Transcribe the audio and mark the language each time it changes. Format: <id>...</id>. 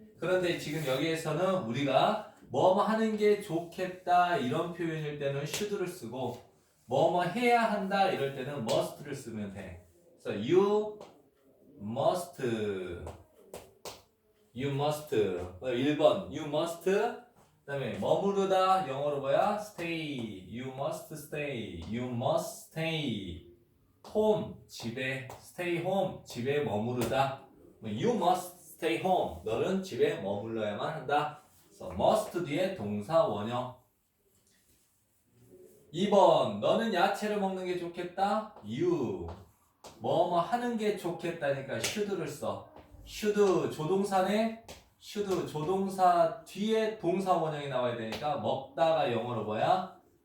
<ko>그런데 지금 여기에서는 우리가 뭐뭐 하는 게 좋겠다 이런 표현일 때는 should를 쓰고 뭐뭐 해야 한다 이럴 때는 must를 쓰면 돼. 그래서</ko> <en>you must</en> <ko>1번 you must 그다음에 머무르다 영어로 뭐야?</ko> <en>stay you must stay you must stay home</en> <ko>집에</ko> <en>stay home</en> <ko>집에 머무르다</ko> <en>you must stay home</en> <ko>너는 집에 머물러야만 한다. 그래서 must 뒤에 동사 원형. 2번 너는 야채를 먹는 게 좋겠다. you 뭐뭐 하는 게 좋겠다니까 should를 써. should 조동사네. should 조동사 뒤에 동사 원형이 나와야 되니까 먹다가 영어로 뭐야?</ko>